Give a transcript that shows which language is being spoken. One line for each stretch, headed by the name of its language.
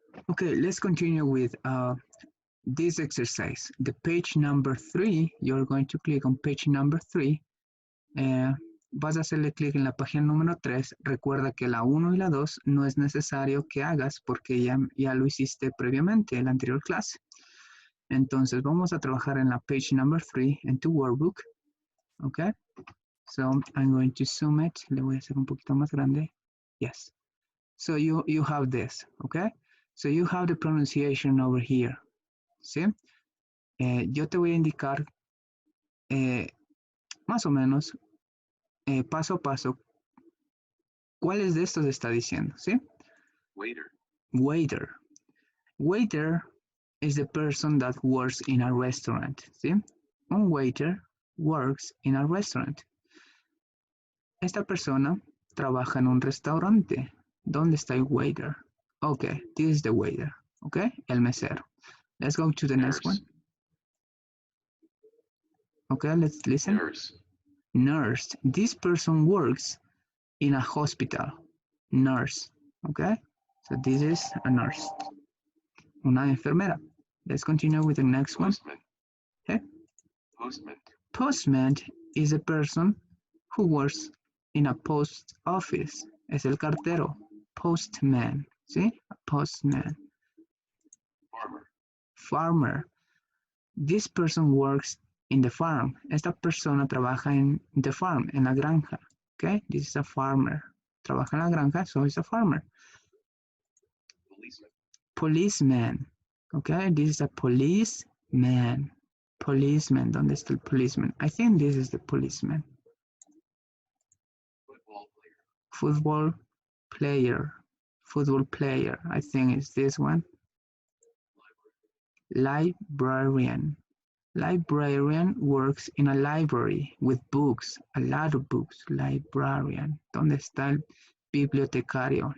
English: Okay, let's continue with this exercise. The page number 3, you're going to click on page number 3.
Spanish: Vas a hacerle clic en la página número 3. Recuerda que la 1 y la 2 no es necesario que hagas porque ya lo hiciste previamente en la anterior clase. Entonces vamos a trabajar en la
English: page number 3
Spanish: en tu workbook.
English: Okay, so I'm going to zoom it.
Spanish: Le voy a hacer un poquito más grande.
English: Yes. So you have this, okay? So you have the pronunciation over here.
Spanish: ¿Sí? Yo te voy a indicar más o menos paso a paso cuáles de estos está diciendo, ¿sí?
English: Waiter. Waiter. Waiter is the person that works in a restaurant, ¿sí? Un waiter works in a restaurant.
Spanish: Esta persona trabaja en un restaurante. ¿Dónde está el waiter?
English: Okay, this is the waiter, okay?
Spanish: El mesero.
English: Let's go to the next one. Okay, let's listen. Nurse. Nurse. This person works in a hospital. Nurse. Okay, so this is a nurse.
Spanish: Una enfermera.
English: Let's continue with the next Postman. one. Okay. Postman. Postman is a person who works in a post office.
Spanish: Es el cartero. Postman. ¿Sí?
English: A postman. Farmer. Farmer. This person works in the farm.
Spanish: Esta persona trabaja en
English: the farm,
Spanish: en la granja.
English: Okay, this is a farmer.
Spanish: Trabaja en la granja,
English: so it's a farmer. Policeman. Policeman. Okay, this is a policeman. Policeman.
Spanish: ¿Dónde está el policeman?
English: I think this is the policeman. Football player. Football player. Football player. I think it's this one. Librarian. Librarian works in a library with books, a lot of books. Librarian.
Spanish: ¿Dónde está el bibliotecario?